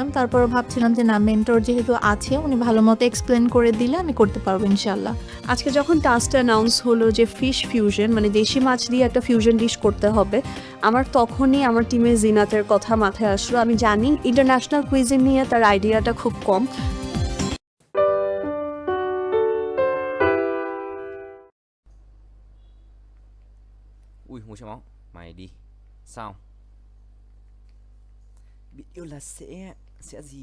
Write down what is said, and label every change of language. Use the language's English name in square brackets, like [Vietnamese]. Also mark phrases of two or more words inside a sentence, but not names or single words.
[Bangla] তারপর ভাবছিলাম যে না, মেন্টর যেহেতু আছে, উনি ভালো মতো এক্সপ্লেন করে দিলে আমি করতে পারবো ইনশাল্লাহ। আজকে যখন টাস্কটা অ্যানাউন্স হলো যে [English] fish fusion [Bangla] মানে দেশি মাছ দিয়ে একটা [English] fusion dish [Bangla] করতে হবে, আমার তখনই আমার টিমে জিনাতের কথা মাথায় আসলো। আমি জানি [English] international cuisine [Bangla] নিয়ে তার আইডিয়াটা খুব কম। [Vietnamese] Ui, ngồi trong máu. Mày đi. Sao? Biết yêu là sẽ gì?